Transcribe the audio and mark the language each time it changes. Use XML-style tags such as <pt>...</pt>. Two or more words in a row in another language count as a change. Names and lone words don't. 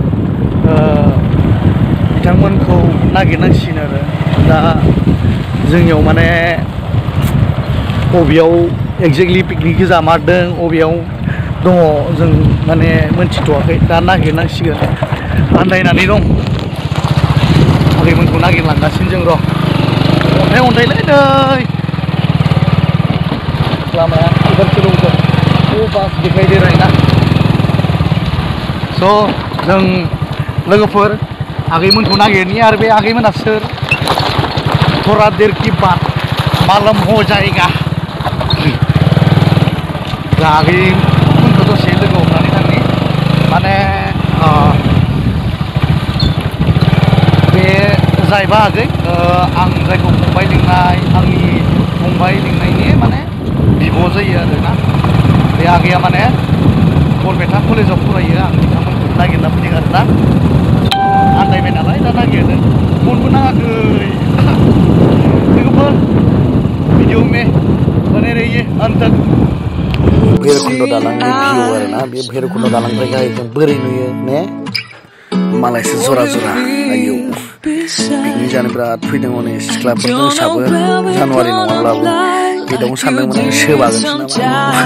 <brx>बिथांमोनखौ नागिरनांसिगोन आरो दा जोंनियाव माने बबेयाव</brx> <en>exactly picnic</en> <brx>जामारदों बबेयाव दङ जों माने मोनथिथ'वाखै दा नागिरनांसिगोन आन्दायनानै दं आगैमोनखौ नागिरलांगासिनो जों र' अन्थाइलै नै लामाया 11 किल'मिटार</brx> <hi>वो बास दिखाई दे रहा है ना</hi> <brx>स' जों लोगोफोर आगैमोनखौ नागिरनि आरो बे आगैमोना सोर</brx> <hi>थोड़ा देर की बात मालूम हो जाएगा</hi> <brx>आगैमोनखौ दसे लोगो हमनानै थांनि माने बे जायबा आगै आं जायखौ फंबाय लिंनाय आंनि फंबाय लिंनायनि माने बिब' जायो आरोना बे आगैया माने बरपेटा कलेजाव फरायो आं बिथांमोनखौ नागिरना फैदों आरोना आन्दायबाय नालाय दा नागिरदों फनबो नाङाखै लोगोफोर</brx> <hi>भिडिअ में बने रहिए अंत तक</hi> <brx>भैरबकुंड दालांनि भिउ आरोना बे भैरबकुंड दालांनिफ्राय गाहायजों बोरै नुयो ने मालायसो</brx> <hi>जरा जरा</hi> <brx>आयौ पिकनिक जानो बिराद फैदों हनै सिख्लाफोर दंसाबो जानुवारि नङाब्लाबो गेटआवनो सानदोंमोन आं सोबागोनसो नामा</brx>